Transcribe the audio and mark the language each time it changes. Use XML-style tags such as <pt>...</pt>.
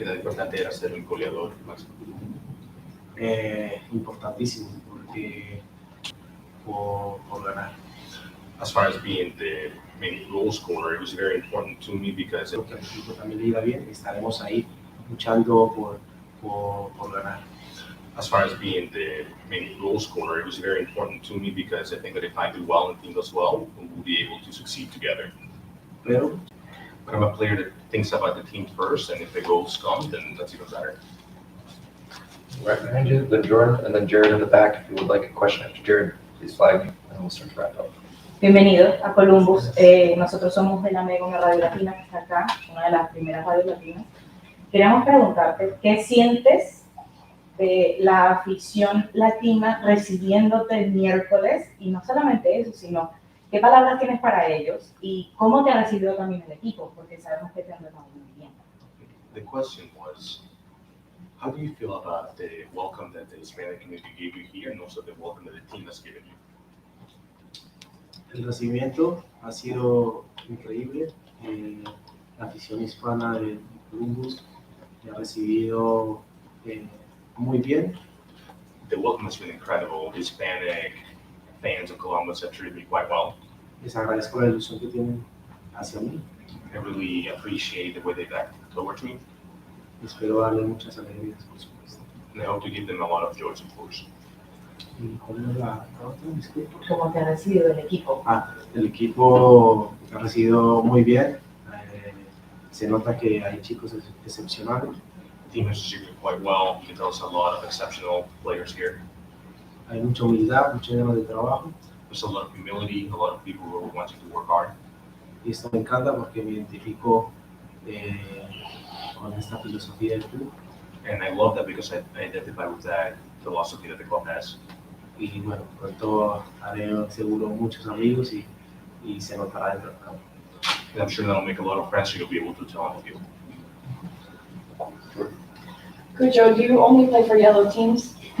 <es>tan importante era ser un goleador. importantísimo, porque por ganar.</es> <en>As far as being the main goal scorer, it was very important to me because</en> <es>Creo que al equipo también le irá bien, estaremos ahí luchando por ganar.</es> <en>as far as being the main goal scorer, it was very important to me because I think that if I do well and the team does well, we'll be able to succeed together.</en> <es>Pero</es> <en>But I'm a player that thinks about the team first, and if the goals come, then that's even better. Right behind you, then Jordan, and then Jared in the back. If you would like a question after Jared, please flag me, and we'll start to wrap up.</en> <es>Bienvenidos a Columbus. Nosotros somos de la Mega Radio Latina, que está acá, una de las primeras radios latinas. Queríamos preguntarte, ¿qué sientes de la afición latina recibiéndote el miércoles? Y no solamente eso, sino ¿qué palabras tienes para ellos? ¿Y cómo te ha recibido también el equipo? Porque sabemos que te han tratado muy bien.</es> <en>The question was, how do you feel about the welcome that the Hispanic community gave you here, and also the welcome that the team has given you?</en> <es>el recibimiento ha sido increíble. La afición hispana de Columbus me ha recibido muy bien.</es> <en>the welcome has been incredible. Hispanic fans of Columbus have treated me quite well.</en> <es>Les agradezco la ilusión que tienen hacia mí.</es> <en>I really appreciate the way they've acted towards me,</en> <es>Y espero darle muchas alegrías, por supuesto.</es> <en>and I hope to give them a lot of joy, of course.</en> <es>¿Y cuál es la otra? Disculpa. ¿Cómo te ha recibido el equipo? El equipo ha recibido muy bien. Se nota que hay chicos excepcionales.</es> <en>The team has received me quite well. You can tell us a lot of exceptional players here.</en> <es>Hay mucha humildad, muchas ganas de trabajo.</es> <en>There's a lot of humility, a lot of people who are wanting to work hard.</en> <es>Y esto me encanta porque me identifico con esta filosofía del club.</es> <en>And I love that because I identify with that philosophy that the club has.</en> <es>Y bueno, pronto haré seguro muchos amigos y se notará dentro del campo.</es> <en>And I'm sure that'll make a lot of friends, so you'll be able to tell all of you. Cucho, do you only play for yellow teams?</en>